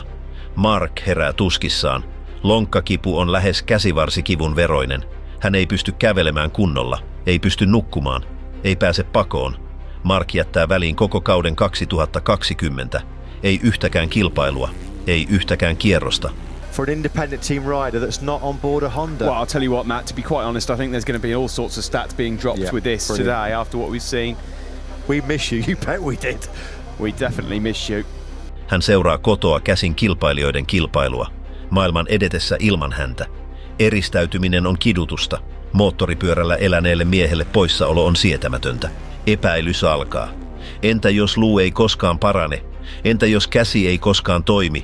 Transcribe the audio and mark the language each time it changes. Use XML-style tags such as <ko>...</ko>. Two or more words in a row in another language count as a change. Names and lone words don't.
<fi>Mark herää tuskissaan. Lonkkakipu on lähes käsivarsikivun veroinen. Hän ei pysty kävelemään kunnolla, ei pysty nukkumaan, ei pääse pakoon. Mark jättää väliin koko kauden 2020. Ei yhtäkään kilpailua, ei yhtäkään kierrosta.</fi> <en>For an independent team rider that's not on board a Honda. Well, I'll tell you what, Matt, to be quite honest, I think there's going to be all sorts of stats being dropped with this today after what we've seen. We miss you, you bet we did. We definitely miss you.</en> <fi>Hän seuraa kotoa käsin kilpailijoiden kilpailua, maailman edetessä ilman häntä. Eristäytyminen on kidutusta. Moottoripyörällä eläneelle miehelle poissaolo on sietämätöntä. Epäilys alkaa. Entä jos luu ei koskaan parane? Entä jos käsi ei koskaan toimi?</fi>